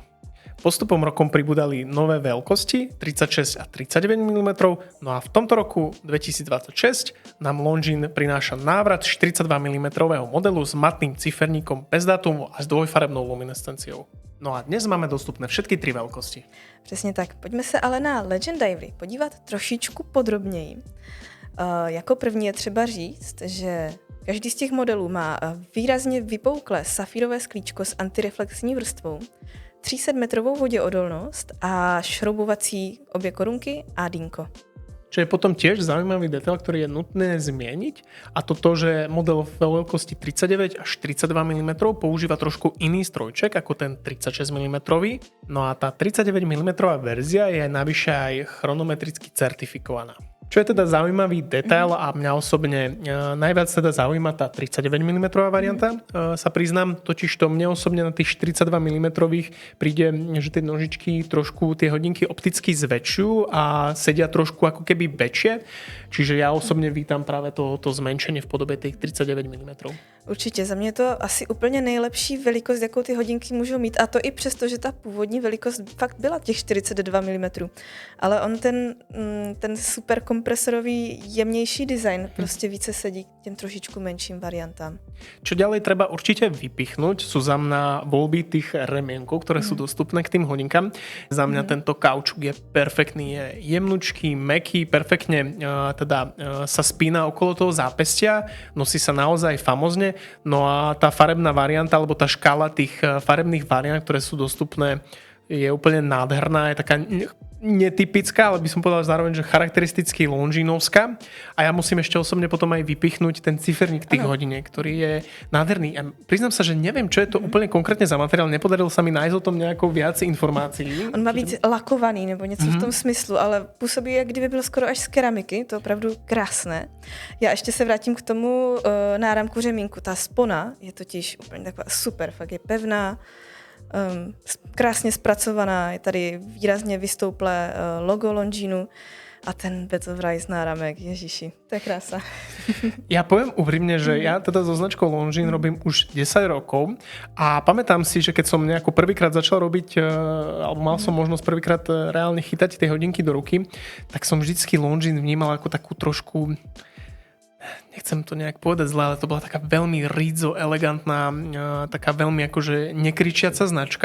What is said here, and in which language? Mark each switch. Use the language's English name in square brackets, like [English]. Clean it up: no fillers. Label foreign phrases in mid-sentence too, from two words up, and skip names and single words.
[Slovak] Postupom rokom pribudali nové veľkosti 36 a 39 mm, no a v tomto roku 2026 nám Longines prináša návrat 42 mm modelu s matným ciferníkom bez dátumu a s dvojfarebnou luminescenciou. No a dnes máme dostupné všetky 3 veľkosti. [Czech] Přesně tak. Pojďme se ale na Legend Divery podívat trošičku podrobněji. Jako první je třeba říct, že každý z těch modelů má výrazně vypouklé safírové sklíčko s antireflexní vrstvou, 300-metrovou voděodolnost a šroubovací obě korunky a dýnko. [Slovak] Čo je potom tiež zaujímavý detail, ktorý je nutné zmieniť, a to, že model v veľkosti 39 až 42 mm používa trošku iný strojček ako ten 36 mm. No a tá 39 mm verzia je navyše aj chronometricky certifikovaná. Čo je teda zaujímavý detail a mňa osobne najviac teda zaujíma tá 39 mm varianta, sa priznám, totiž to mne osobne na tých 42 mm príde, že tie nožičky trošku tie hodinky opticky zväčšujú a sedia trošku ako keby väčšie, čiže ja osobne vítam práve to zmenšenie v podobe tých 39 mm. [Czech] Určitě, za mě je to asi úplně nejlepší velikost, jakou ty hodinky můžou mít, a to i přesto, že ta původní velikost fakt byla těch 42 mm. Ale on ten super kompresorový jemnější design prostě více sedí k těm trošičku menším variantám. [Slovak] Čo ďalej treba určite vypichnúť, sú za mňa voľby tých remienkov, ktoré sú dostupné k tým hodinkám. Za mňa tento kaučuk je perfektný, je jemnučký, mäkký, perfektne sa spína okolo toho zápestia, nosí sa naozaj famózne. No a tá farebná varianta, alebo tá škála tých farebných variant, ktoré sú dostupné, je úplne nádherná, je taká netypická, ale by som povedal zároveň, že charakteristicky longinovská. A ja musím ešte osobne potom aj vypichnúť ten ciferník tých hodiniek, ktorý je nádherný. A priznám sa, že neviem, čo je to úplne konkrétne za materiál. Nepodarilo sa mi nájsť o tom nejakou viac informácií. [Czech] On má být lakovaný nebo něco v tom smyslu, ale působí, jak kdyby byl skoro až z keramiky. To je opravdu krásné. Já ještě se vrátím k tomu náramku řemínku. Ta spona je totiž úplně taková super, fakt je pevná, krásně zpracovaná, je tady výrazně vystouplé logo Longinu a ten Bed of Rice náramek, ježiši, to je krása. [Slovak] Ja poviem úprimne, že ja teda so značkou Longines robím už 10 rokov a pamätám si, že keď som nejako prvýkrát začal robiť, alebo mal som možnosť prvýkrát reálne chytať tie hodinky do ruky, tak som vždycky Longines vnímal ako takú trošku, nechcem to nejak povedať zle, ale to bola taká veľmi rídzo, elegantná, taká veľmi akože nekričiaca značka.